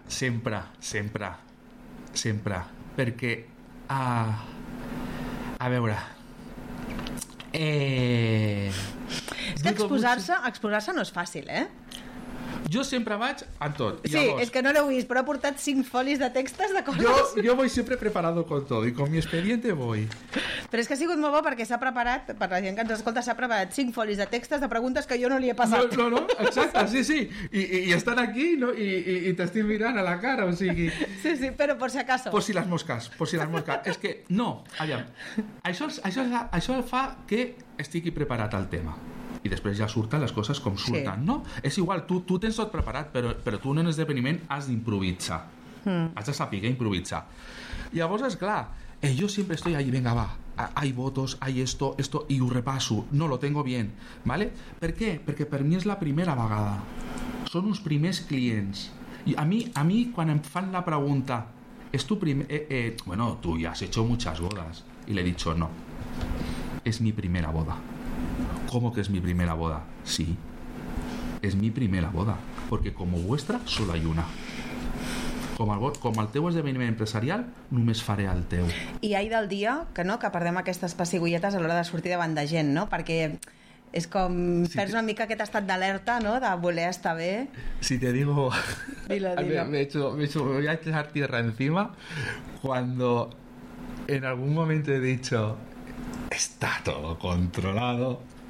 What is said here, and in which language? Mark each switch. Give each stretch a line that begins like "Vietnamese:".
Catalan: Sempre, sempre, sempre. Sempre. Perquè... A veure... És que exposar-se no és fàcil, eh? Jo sempre vaig en tot. Sí, llavors, és que no l'heu vist, però he portat 5 folis de textos de coses.
Spanish: Jo voy sempre preparado con todo y con mi expediente voy.
Catalan: Però és que ha sigut molt bo perquè s'ha preparat, per la gent que ens escolta, s'ha preparat 5 folis de textos de preguntes que jo no li he passat. No, exacte, sí. I estan aquí, no? I t'estic mirant a la cara, o sigui... Sí, però
Spanish: por si acaso. Por si las moscas.
Catalan: És que, no, aviam, això fa que estigui preparat al tema. I després ja surten les coses com surten, sí. No? És igual, tu tens tot preparat, però tu en un esdeveniment has d'improvisar. Has de saber improvisar. Llavors, és clar, jo sempre estic allí,
Spanish: venga, va, hay votos, hay esto,
Catalan: i ho repasso,
Spanish: no lo tengo bien, ¿vale?
Catalan: ¿Per qué? Perquè per mi és la primera vegada. Són uns primers clients. I a mi, quan em fan la pregunta, és tu primer...
Spanish: Bueno, tu ya has hecho muchas bodas.
Catalan: I
Spanish: l'he dicho, no, és mi primera boda. ¿Cómo que es mi primera boda? Sí, es mi primera boda, porque como vuestra solo hay una.
Catalan: Com el teu esdeveniment empresarial, només faré el teu. I ai del dia que no, que perdem aquestes pessigolletes a l'hora de sortir davant de gent, no? Perquè és com, si perds una mica aquest estat d'alerta, no? De voler estar bé.
Spanish: Si te digo... Dilo. Me voy a echar tierra encima cuando en algún momento he dicho está todo controlado.